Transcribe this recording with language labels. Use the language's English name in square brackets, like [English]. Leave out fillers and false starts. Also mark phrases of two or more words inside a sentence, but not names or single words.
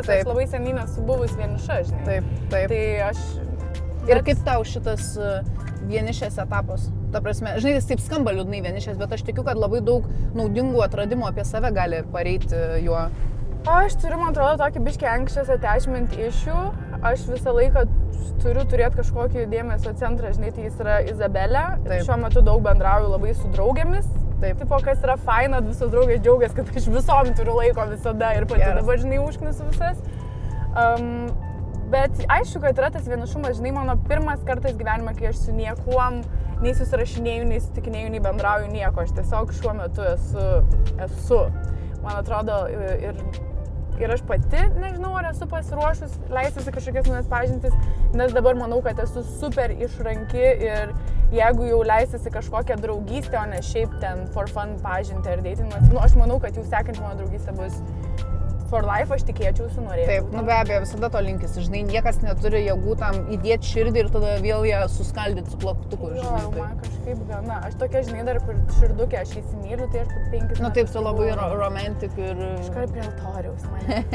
[Lithuanian] taip. Aš labai seniai nesu buvus vieniša, žinai. Taip. Tai aš... Ir kaip tau šitas vienišės etapas? Ta prasme, žinai, jis taip skamba liūdnai vienišės, bet aš tikiu, kad labai daug naudingų atradimų apie save gali pareiti juo. Aš turiu, man atrodo, tokį biškį [English] anxious attachment issue. [Lithuanian] Aš visą laiką turiu turėti kažkokį dėmesio centrą, žinai, tai jis yra Izabelė. Šiuo metu daug bendrauju labai su draugėmis. Taip. Tipo, kas yra faina, visos draugės džiaugiasi, kad aš visom turiu laiko visada ir pati dabar, žinai, užknisu visas. Bet aišku, kad yra tas vienišumas, žinai, mano pirmas kartas gyvenime, kai aš su niekuom nei susirašinėjau, nei sutikinėjau, nei bendrauju nieko. Aš tiesiog šiuo metu esu. Man atrodo, ir aš pati, nežinau, ar esu pasiruošus leistis į kažkokias naujas pažintis, nes dabar manau, kad esu super išranki ir jeigu jau leistis į kažkokią draugystę, o ne šiaip ten [English] for fun [Lithuanian] pažinti ar datingas, nu, aš manau, kad jau sekanti mano draugystė bus [English] for life, [Lithuanian] aš tikėčiausi, norėčiau. Taip, nu be abejo, visada to linkis, žinai, niekas neturi jėgų tam įdėti širdį ir tada vėl ją suskaldyti su plaktuku, žinai. Jo, man kažkaip gana. Aš tokia, žinai, dar kur širdukė, aš įsimyliu, tai aš po 5 metų. Nu taip, tu labai romantik ir... Iškart prie altoriaus mane.